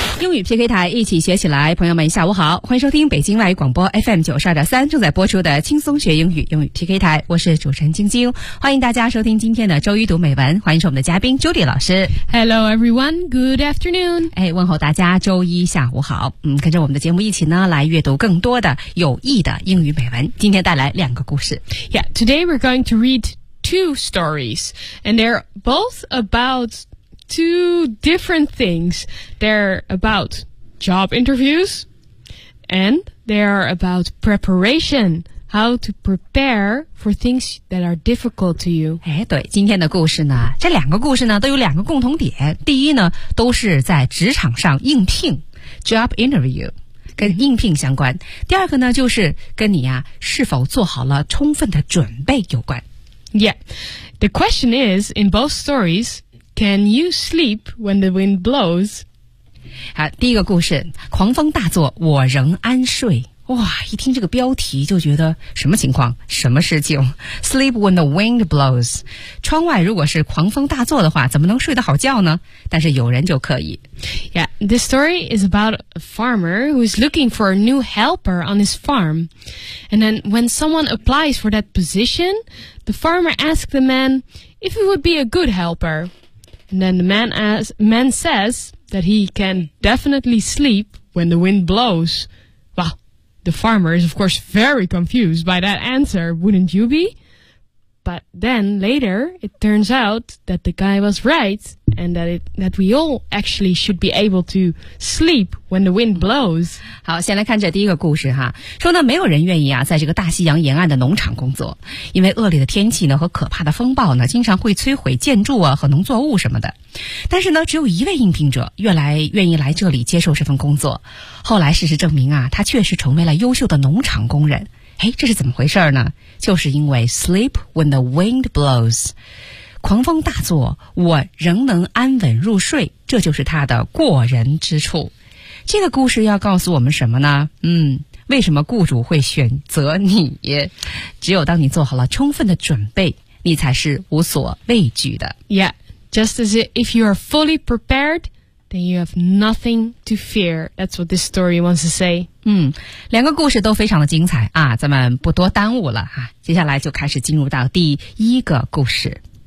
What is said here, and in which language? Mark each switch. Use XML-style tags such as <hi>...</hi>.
<zh>英语 PK 台一起学起来，朋友们下午好，欢迎收听北京外语广播 FM92.3 正在播出的轻松学英语英语 PK 台，我是主持人晶晶，欢迎大家收听今天的周一读美文，欢迎是我们的嘉宾 Judy 老师。</zh> <en>Hello everyone, good afternoon!</en> <zh>哎，问候大家周一下午好，跟着我们的节目一起呢来阅读更多的有益的英语美文，今天带来两个故事。</zh> <en>Yeah, today we're going to read two stories, and they're both aboutTwo different things. They're about job interviews and they are about preparation. How to prepare for things that are difficult to you.</en> <zh>哎，对，今天的故事呢，这两个故事呢都有两个共同点。第一呢，都是在职场上应聘 job interview, 跟应聘相关。第二个呢，就是跟你啊是否做好了充分的准备有关。</zh> <en>Yeah, the question is, in both stories,Can you sleep when the wind blows?</en> <zh>好，第一个故事，狂风大作，我仍安睡。哇，一听这个标题就觉得什么情况，什么事情 ？</zh> <en>Sleep when the wind blows.</en> <zh>窗外如果是狂风大作的话，怎么能睡得好觉呢？但是有人就可以。</zh> <en>Yeah, this story is about a farmer who is looking for a new helper on his farm. And then when someone applies for that position, the farmer asks the man if he would be a good helper. And then the man says that he can definitely sleep when the wind blows. Well, the farmer is, of course, very confused by that answer, wouldn't you be? But then later, it turns out that the guy was right and that we all actually should be able to sleep when the wind blows.</en> <zh>好，先来看这第一个故事哈。说呢，没有人愿意啊，在这个大西洋沿岸的农场工作，因为恶劣的天气呢和可怕的风暴呢，经常会摧毁建筑啊和农作物什么的。但是呢，只有一位应聘者愿意来这里接受这份工作。后来事实证明啊，他确实成为了优秀的农场工人。哎，这是怎么回事呢？就是因为</zh> <en>sleep when the wind blows.</en> <zh>狂风大作，我仍能安稳入睡，这就是他的过人之处。这个故事要告诉我们什么呢？为什么雇主会选择你？只有当你做好了充分的准备，你才是无所畏惧的。</zh> <en>Yeah, just as if you are fully prepared,Then you have nothing to fear. That's what this story wants to say.</en> <zh>两个故事都非常的精彩啊，咱们不多耽误了啊，接下来就开始进入到第一个故事。</zh>